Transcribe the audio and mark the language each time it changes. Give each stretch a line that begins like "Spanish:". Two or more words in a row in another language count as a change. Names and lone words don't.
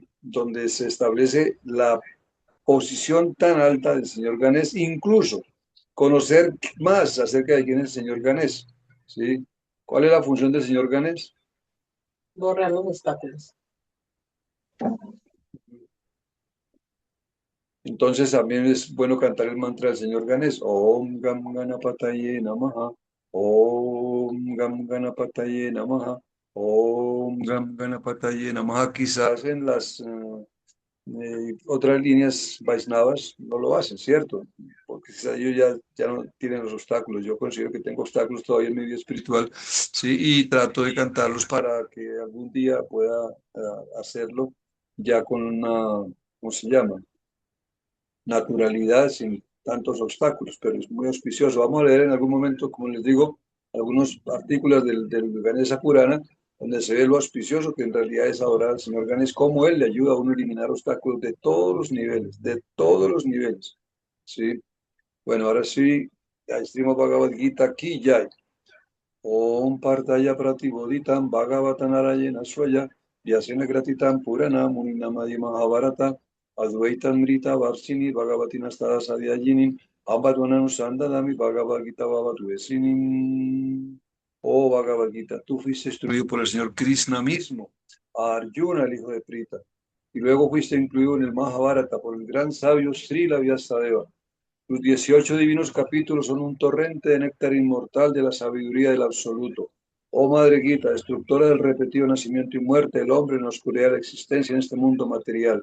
Spanish: Donde se establece la posición tan alta del señor Ganesh, incluso conocer más acerca de quién es el señor Ganesh, ¿sí? ¿Cuál es la función del señor Ganesh? Borrar los obstáculos. Entonces también es bueno cantar el mantra del señor Ganesh.
Sanskrit: Om Gam Ganapataye Namaha. Om Gam Ganapataye Namaha. Om Gam Ganapataye Namaha.
Spanish: Quizás en las otras líneas Vaisnavas no lo hacen, ¿cierto? Porque quizás ellos ya no tienen los obstáculos. Yo considero que tengo obstáculos todavía en mi vida espiritual, ¿sí? Y trato de cantarlos para que algún día pueda hacerlo ya con una, ¿cómo se llama? Naturalidad, sin tantos obstáculos, pero es muy auspicioso. Vamos a leer en algún momento, como les digo, algunos artículos del Ganesha Purana donde se ve lo auspicioso que en realidad es adorar al Señor Ganesh, cómo Él le ayuda a uno a eliminar obstáculos de todos los niveles, ¿sí? Bueno, ahora sí, ya Srimad Bhagavad Gita aquí ya.
Sanskrit: Om Partaya Pratibodhitam Bhagavatanarayena Swaya Vyasena Gratitam Purana Muninamadi Mahabharata Advaitam Rita Varsini Bhagavatinastada Sadhyajinim Abhadvananusandadami Bhagavad Gita Bhavatuesinim.
Spanish: Oh Bhagavad Gita, tú fuiste instruido por el Señor Krishna mismo, a Arjuna, el hijo de Prita, y luego fuiste incluido en el Mahabharata por el gran sabio Srila Vyasadeva. Tus 18 divinos capítulos son un torrente de néctar inmortal de la sabiduría del absoluto. Oh Madre Gita, destructora del repetido nacimiento y muerte del hombre en la oscuridad de la existencia en este mundo material.